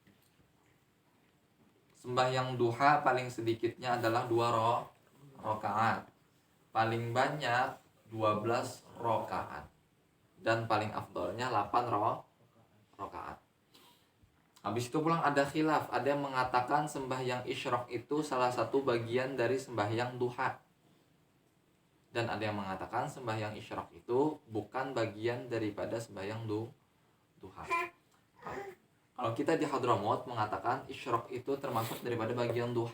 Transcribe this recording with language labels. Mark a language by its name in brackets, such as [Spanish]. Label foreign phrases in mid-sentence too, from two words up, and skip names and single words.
[Indonesian] Sembahyang duha paling sedikitnya adalah 2 rakaat. Paling banyak 12 rakaat. Dan paling afdolnya 8 rakaat. Habis itu pulang ada khilaf, ada yang mengatakan sembahyang isyraq itu salah satu bagian dari sembahyang duha. Dan ada yang mengatakan sembahyang isyraq itu bukan bagian daripada sembahyang duha. Kalau kita di Hadramaut mengatakan isyraq itu termasuk daripada bagian duha.